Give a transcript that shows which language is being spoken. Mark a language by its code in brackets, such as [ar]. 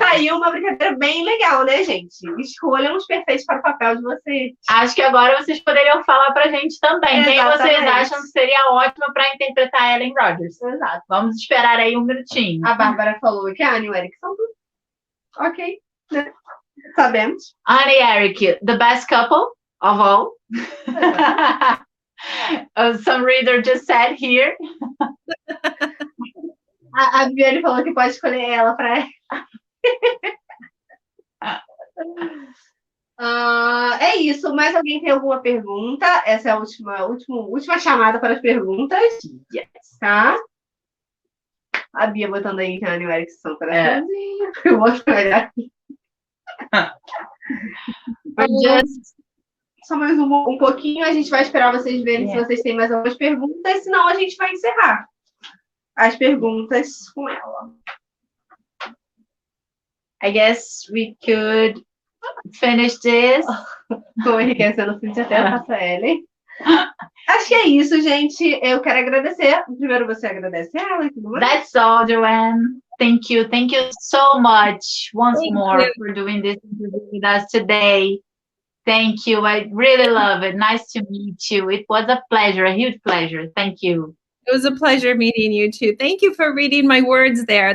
[pt] Tá aí uma brincadeira bem legal, né, gente? Escolham os perfeitos para o papel de vocês. Acho que agora vocês poderiam falar pra gente também. Exatamente. Quem vocês acham que seria ótima para interpretar Ellen Rogers. Exato. Vamos esperar aí um minutinho. A Bárbara falou que a Anne e o Eric são tudo. Ok, né? Sabemos. [en] Anne e Eric, the best couple of all. Some reader just said here. [pt] A Viviane falou que pode escolher ela para é isso. Mais alguém tem alguma pergunta? Essa é a última chamada para as perguntas. [en] Yes. [pt] Tá? A Bia botando aí que a Anne e o Eric são coraçãozinho. Eu vou olhar aqui. Só mais um pouquinho, a gente vai esperar vocês verem se vocês têm mais algumas perguntas, senão a gente vai encerrar as perguntas com ela. [en] I guess we could finish this. [pt] Estou enriquecendo o fim até a nossa Ellen. Acho que é isso, gente. Eu quero agradecer. Primeiro você agradece ela e tudo mais. [en] That's all, Joanne. Thank you so much once more for doing this interview with us today. Thank you. I really love it. Nice to meet you. It was a pleasure, a huge pleasure. Thank you. It was a pleasure meeting you too. Thank you for reading my words there.